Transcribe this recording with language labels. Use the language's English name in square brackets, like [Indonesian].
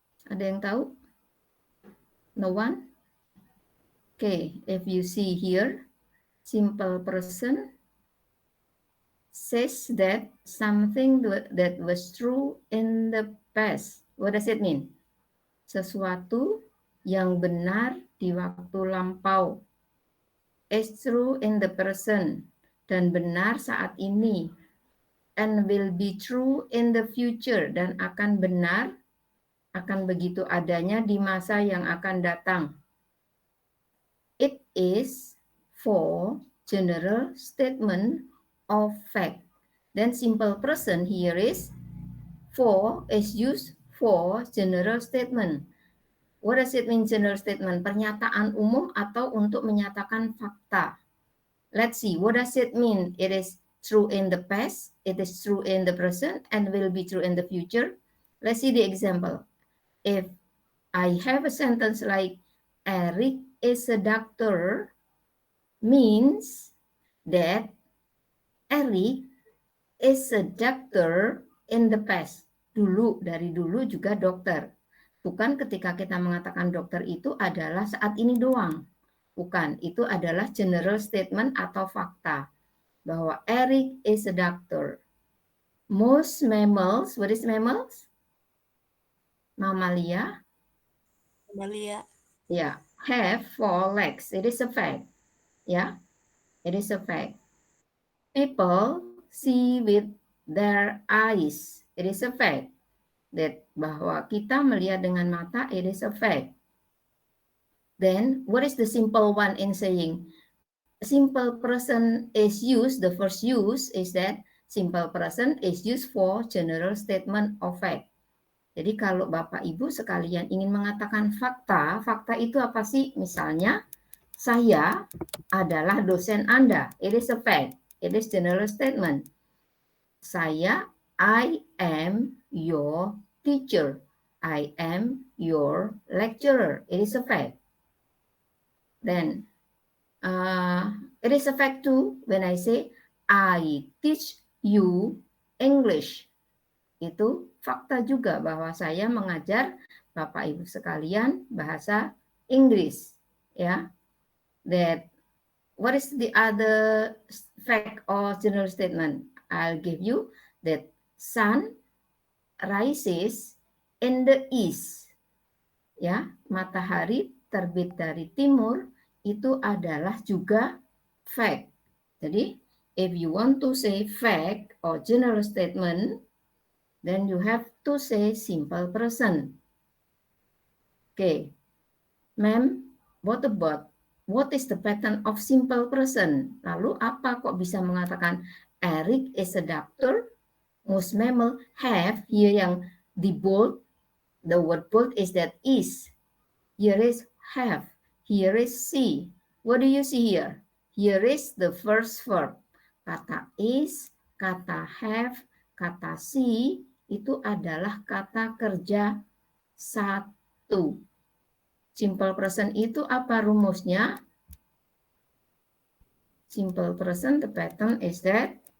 [Indonesian] Ada yang tahu? [English] No one? Okay, if you see here, simple person says that something that was true in the past. What does it mean? [Indonesian] Sesuatu yang benar di waktu lampau. [English] Is true in the present. [Indonesian] Dan benar saat ini. [English] And will be true in the future. [Indonesian] Dan akan benar, akan begitu adanya di masa yang akan datang. [English] It is for general statement of fact. Then simple present here is for is used for general statement. What does it mean general statement? [Indonesian] Pernyataan umum atau untuk menyatakan fakta. [English] Let's see, what does it mean? It is true in the past, it is true in the present, and will be true in the future. Let's see the example. If I have a sentence like, Eric is a doctor, means that Eric is a doctor in the past. [Indonesian] Dulu, dari dulu juga dokter. Bukan ketika kita mengatakan dokter itu adalah saat ini doang. Bukan, itu adalah general statement atau fakta. [English] Bahwa Eric is a doctor. Most mammals, what is mammals? [Indonesian] Mamalia? Mamalia. [English] Yeah, have 4 legs. It is a fact. Yeah, it is a fact. People see with their eyes. It is a fact. That [Indonesian] bahwa kita melihat dengan mata, [English] it is a fact. Then, what is the simple one in saying? A simple present is used, the first use is that simple present is used for general statement of fact. [Indonesian] Jadi kalau Bapak Ibu sekalian ingin mengatakan fakta, fakta itu apa sih? Misalnya, saya adalah dosen Anda. [English] It is a fact. It is general statement. I am your teacher. I am your lecturer. It is a fact. Then, it is a fact too when I say, I teach you English. [Indonesian] Itu fakta juga bahwa saya mengajar Bapak Ibu sekalian bahasa Inggris. Ya. [English] That what is the other fact or general statement? I'll give you that sun rises in the east. [Indonesian] Ya, matahari terbit dari timur itu adalah juga fact. [English] Jadi, if you want to say fact or general statement, then you have to say simple present. Okay. Ma'am, what about what is the pattern of simple present? [Indonesian] Lalu apa kok bisa mengatakan [English] Eric is a doctor? Most mammal have, here [Indonesian] yang di [English] bold, the word bold is that is. Here is have. Here is see. What do you see here? Here is the first verb. [Indonesian] Kata is, kata have, kata see, itu adalah kata kerja satu. Simple present itu apa rumusnya? [English] Simple present, the pattern is that